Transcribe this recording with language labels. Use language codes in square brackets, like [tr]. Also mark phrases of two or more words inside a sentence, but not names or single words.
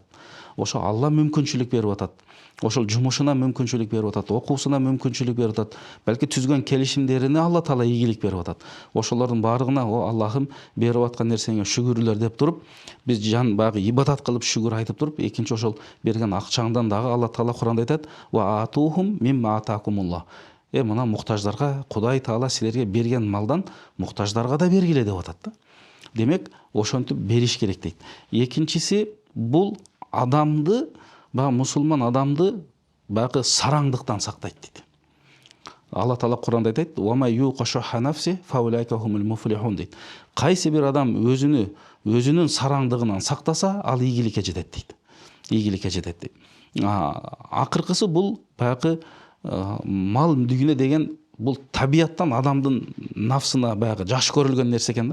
[ky] Ошо Алла мүмкүнчүлүк берип атат. Ошол жумушуна мүмкүнчүлүк берип атат, окуусуна мүмкүнчүлүк берип атат. Балки түзгөн келишимдерине Алла Таала ийгилик берип атат. Ошолордун баарыгына о Аллахым берип аткан нерсеңе шүгүрлөр деп туруп, биз жан баягы ибадат кылып шүгүр айтып туруп, экинчи ошол берген акчаңдан дагы Алла Таала Куранда айтат: [ar] "وآتوهم مما آتاكم الله". [ky] Мына муктаждарга Кудай Таала силерге берген малдан муктаждарга да бергиле деп атат да. Демек, ошентип бериш керек дейт. Экинчиси, бул адамды, баягы мусулман адамды баягы сараңдыктан сактайт дейт. Алла Таала Куранда айтат: [ar] "ومن يوق شح نفسه فأولئك هم المفلحون" дейт. [ky] Кайсы бир адам өзүнүн сараңдыгынан сактаса, ал ийгиликке жетет дейт. Ийгиликке жетет дейт. Акыркысы бул баягы мал дүгүнө деген бул табияттан адамдын нафсына баягы жакшы көрүлгөн нерсе экен да.